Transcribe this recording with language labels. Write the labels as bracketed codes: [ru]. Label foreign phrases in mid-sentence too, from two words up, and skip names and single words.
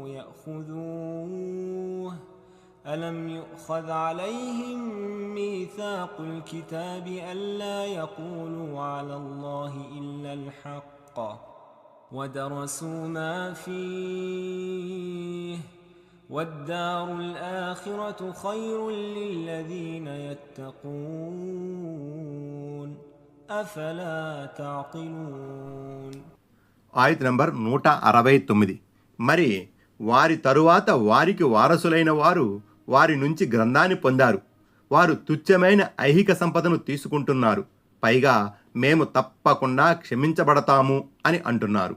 [ar] يأخذوه ألم يؤخذ عليهم ميثاق الكتاب ألا يقولوا على الله إلا الحق ودرسوا ما فيه والدار الآخرة خير للذين يتقون أفلا تعقلون. [te] ఆయత్ నంబర్ 169. మరి వారి తరువాత వారికి వారసులైన వారు వారి నుంచి గ్రంథాన్ని పొందారు. వారు తుచ్చమైన ఐహిక సంపదను తీసుకుంటున్నారు. పైగా మేము తప్పకుండా క్షమించబడతాము అని అంటున్నారు.